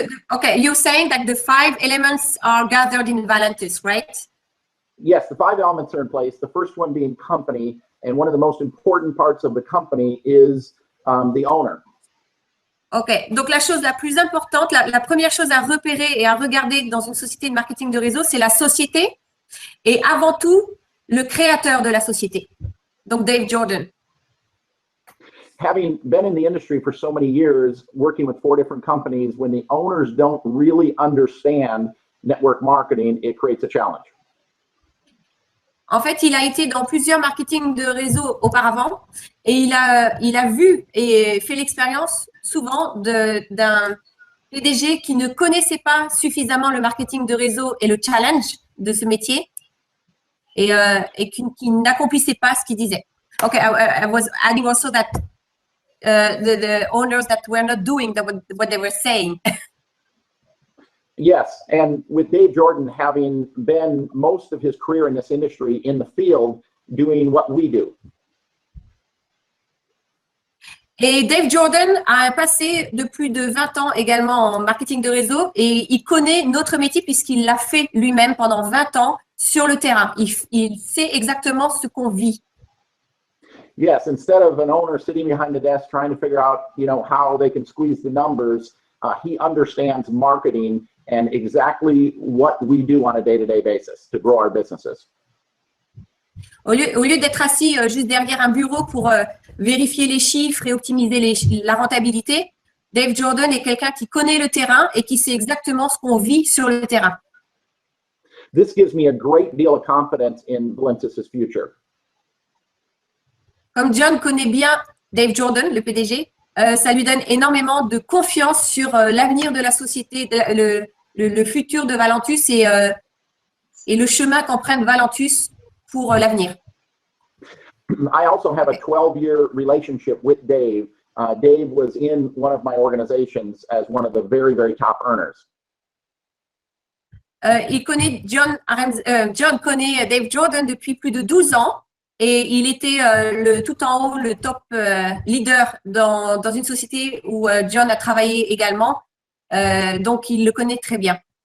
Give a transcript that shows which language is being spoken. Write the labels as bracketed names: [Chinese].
[English] Okay, you're saying that the 5 elements are gathered in Valentus, right? Yes, the 5 elements are in place. The first one being company, and one of the most important parts of the company is the owner. OK. [French] Donc, la chose la plus importante, la première chose à repérer et à regarder dans une société de marketing de réseau, c'est la société et avant tout, le créateur de la société. Donc, Dave Jordan. [English] Having been in the industry for so many years, working with 4 different companies, when the owners don't really understand network marketing, it creates a challenge. [French] En fait, il a été dans plusieurs marketing de réseau auparavant et il a vu et fait l'expérience souvent d'un PDG qui ne connaissait pas suffisamment le marketing de réseau et le challenge de ce métier et qui n'accomplissait pas ce qu'il disait. [English] Okay, I was adding also that the owners that were not doing what they were saying. Yes, and with Dave Jordan having been most of his career in this industry in the field doing what we do. [French] Et Dave Jordan a un passé de plus de 20 ans également en marketing de réseau et il connaît notre métier puisqu'il l'a fait lui-même pendant 20 ans sur le terrain. Il sait exactement ce qu'on vit. [English] Yes, instead of an owner sitting behind the desk trying to figure out, how they can squeeze the numbers, he understands marketing and exactly what we do on a day-to-day basis to grow our businesses. [French] Au lieu d'être assis juste derrière un bureau pour vérifier les chiffres et optimiser la rentabilité, Dave Jordan est quelqu'un qui connaît le terrain et qui sait exactement ce qu'on vit sur le terrain. [English] This gives me a great deal of confidence in Valentis' future. [French] Comme John connaît bien Dave Jordan, le PDG, ça lui donne énormément de confiance sur l'avenir de la société, le futur de Valentus et le chemin qu'emprunte Valentus pour l'avenir. [English] I also have a 12-year relationship with Dave. Dave was in one of my organizations as one of the very, very top earners. [French] John connaît Dave Jordan depuis plus de 12 ans et il était tout en haut, le top leader dans une société où John a travaillé également. Donc, il le connaît très bien.